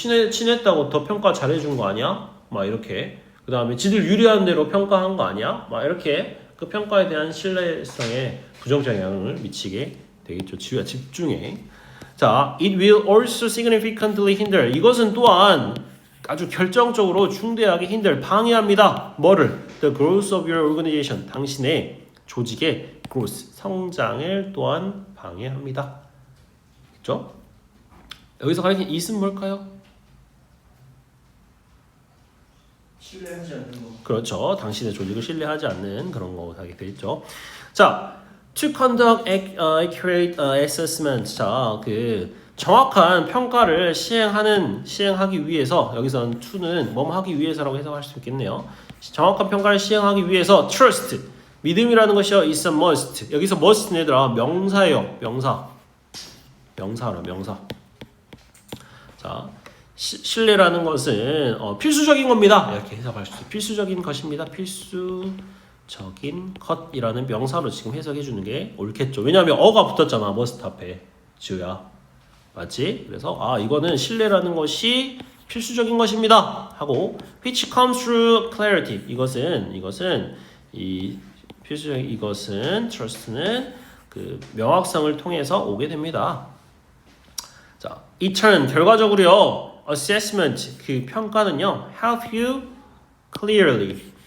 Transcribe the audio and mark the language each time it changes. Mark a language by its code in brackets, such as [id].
[ko] 친했다고 더 평가 잘해준 거 아니야? 막 이렇게. 그 다음에 지들 유리한 대로 평가한 거 아니야? 막 이렇게 그 평가에 대한 신뢰성에 부정적 영향을 미치게 되겠죠. 지우야 집중해. [en] 자, it will also significantly hinder. [ko] 이것은 또한 아주 결정적으로 중대하게 hinder, 방해합니다. 뭐를? [en] The growth of your organization. [ko] 당신의 조직의 growth, 성장을 또한 방해합니다. 그렇죠? 여기서 가리킨 it은 뭘까요? 신뢰하지 않는 거. 그렇죠. 당신의 조직을 신뢰하지 않는 그런 거 하게 돼 있죠. [en] 자, to conduct accurate assessment. [ko] 자, 그 정확한 평가를 시행하기 위해서 여기서는 to는 뭐뭐 하기 위해서라고 해석할 수 있겠네요. 정확한 평가를 시행하기 위해서 trust 믿음이라는 것이요 [en] is a must. [ko] 여기서 must는 얘들아 명사예요. 명사라 명사. 자, 신뢰라는 것은 필수적인 겁니다. 이렇게 해석할 수 있어요. 필수적인 것입니다. 필수적인 것이라는 명사로 지금 해석해 주는 게 옳겠죠. 왜냐하면 어가 붙었잖아. must 앞에 지우야. 맞지? 그래서 이거는 신뢰라는 것이 필수적인 것입니다. [en] 하고 which comes through clarity. [ko] 이것은 이 필수적인 이것은 trust는 그 명확성을 통해서 오게 됩니다. 자, [en] in turn [ko] 결과적으로요. assessment 그 평가는요. [en] help you clearly.